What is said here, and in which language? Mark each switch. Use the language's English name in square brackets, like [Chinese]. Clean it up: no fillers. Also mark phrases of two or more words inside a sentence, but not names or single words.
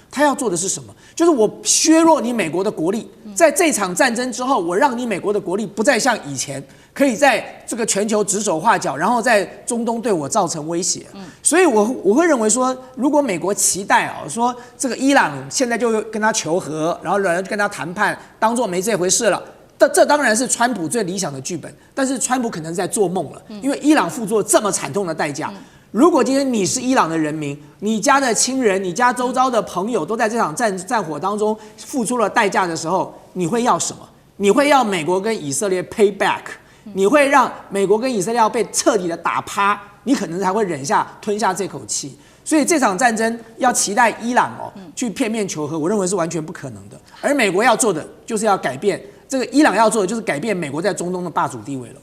[Chinese] 他要做的是什麼？就是我削弱你美國的國力，在這場戰爭之後，我讓你美國的國力不再像以前可以在這個全球指手畫腳，然後在中東對我造成威脅。所以我會認為說，如果美國期待說這個伊朗現在就跟他求和，然後人跟他談判，當作沒這回事了，這當然是川普最理想的劇本。但是川普可能在做夢了，因為伊朗付出了這麼慘痛的代價。如果今天你是伊朗的人民，你家的親人、你家周遭的朋友都在這場戰火當中付出了代價的時候，你會要什麼？你會要美國跟以色列 [English] pay back？ [Chinese] 你會讓美國跟以色列要被徹底的打趴，你可能才會吞下這口氣。所以這場戰爭要期待伊朗去片面求和，我認為是完全不可能的。而美國要做的就是要改變這個，伊朗要做的就是改變美國在中東的霸主地位了。